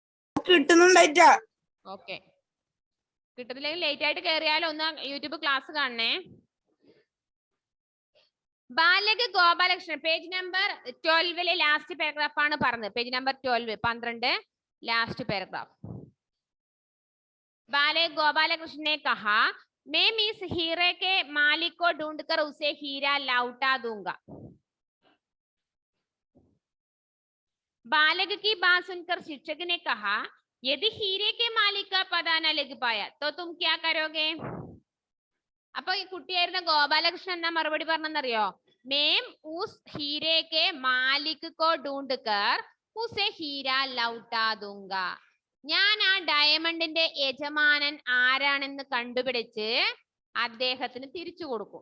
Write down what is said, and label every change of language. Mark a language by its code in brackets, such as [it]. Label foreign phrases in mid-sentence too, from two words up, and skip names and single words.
[ml] ഓക്കെ, കിട്ടത്തില്ലെങ്കിൽ ലേറ്റ് ആയിട്ട് കയറിയാലും ഒന്ന് [en] YouTube class [ml] കാണണേ. ബാലക് ഗോപാലകൃഷ്ണൻ [en] page number 12 last paragraph [ml] ആണ് പറഞ്ഞത്. [en] page number 12 last paragraph. [hi] बालक गोपालकृष्ण ने कहा मैं मिस हीरे के मालिक को ढूंढकर उसे हीरा लौटा दूंगा. बालक की बात सुनकर शिक्षक ने कहा यदि हीरे के मालिक का पता न लग पाया तो तुम क्या करोगे? [ml] അപ്പൊ ഈ കുട്ടിയായിരുന്ന ഗോപാലകൃഷ്ണൻ എന്നാ മറുപടി പറഞ്ഞെന്നറിയോ? [hi] मैं उस हीरे के मालिक को ढूंढकर उसे हीरा लौटा दूंगा. [ml] ഞാൻ ആ ഡയമണ്ടിന്റെ യജമാനൻ ആരാണെന്ന് കണ്ടുപിടിച്ച് അദ്ദേഹത്തിന് തിരിച്ചു കൊടുക്കും.